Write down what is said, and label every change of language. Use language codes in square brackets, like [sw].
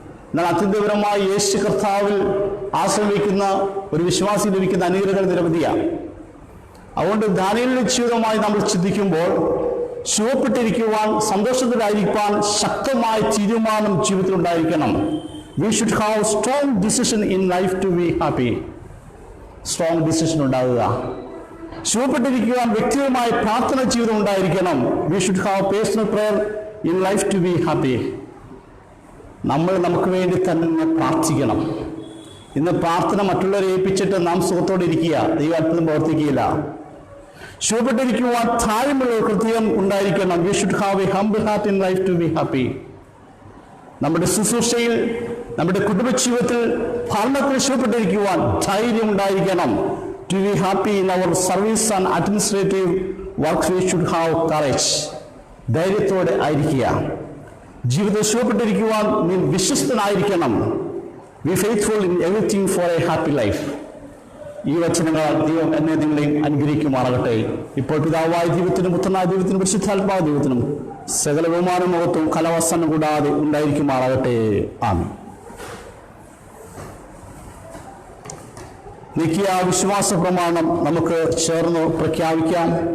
[ml] എന്നാൽ അത്യന്തപരമായ യേശു കർത്താവിൽ ആശ്രയിക്കുന്ന ഒരു വിശ്വാസി ലഭിക്കുന്ന അനുഗ്രഹങ്ങൾ നിരവധിയാണ്. അതുകൊണ്ട് ദാനിയേലിന്റെ ജീവിതമായി നമ്മൾ ചിന്തിക്കുമ്പോൾ ശുഭപ്പെട്ടിരിക്കുവാൻ, സന്തോഷത്തിലായിരിക്കാൻ ശക്തമായ തീരുമാനം ജീവിതത്തിൽ ഉണ്ടായിരിക്കണം. [en] We should have strong decision in life to be happy. [ml] Strong decision ഉണ്ടാകുക. ശുഭപ്പെട്ടിരിക്കുവാൻ വ്യക്തിപരമായ പ്രാർത്ഥന ജീവിതം ഉണ്ടായിരിക്കണം. [en] We should have personal prayer in life to be happy, [ml] നമ്മൾ നമുക്ക് വേണ്ടി തന്നെ പ്രാർത്ഥിക്കണം. ഇന്ന് പ്രാർത്ഥന മറ്റുള്ളവരെ ഏൽപ്പിച്ചിട്ട് നാം സുഖത്തോടെ ഇരിക്കുക, ദൈവം അത്ഭുതം പ്രവർത്തിക്കുകയില്ല. ശുഭപ്പെട്ടിരിക്കുവാൻ താഴ്മയുള്ള ഹൃദയം ഉണ്ടായിരിക്കണം. [en] We should have a humble heart in life to be happy. [ml] നമ്മുടെ ശുശ്രൂഷയിൽ, നമ്മുടെ കുടുംബജീവിതത്തിൽ, ഭരണത്തിൽ ശുഭപ്പെട്ടിരിക്കുവാൻ ധൈര്യം ഉണ്ടായിരിക്കണം. [en] To be happy in our service and administrative works, we should have courage. [ml] ധൈര്യത്തോടെ ആയിരിക്കുക. ജീവിതത്തിൽ ശുഭപ്പെട്ടിരിക്കുവാൻ നീ വിശ്വസ്തനായിരിക്കണം. [en] Be faithful in everything for a happy life. [ml] ഈ വചനങ്ങളാൽ ദൈവം എന്നെ നിങ്ങളെയും അനുഗ്രഹിക്കുമാറാകട്ടെ. ഇപ്പോൾ പിതാവായ ദൈവത്തിനും പുത്രനായ ദൈവത്തിനും പരിശുദ്ധാത്മാവായ ദൈവത്തിനും സകല ബഹുമാനം മഹത്വവും കലവസനം കൂടാതെ ഉണ്ടായിരിക്കുമാറാകട്ടെ. ആമേൻ. നിക്കിയ വിശ്വാസ പ്രമാണം നമുക്ക് ചേർന്ന് പ്രഖ്യാപിക്കാം.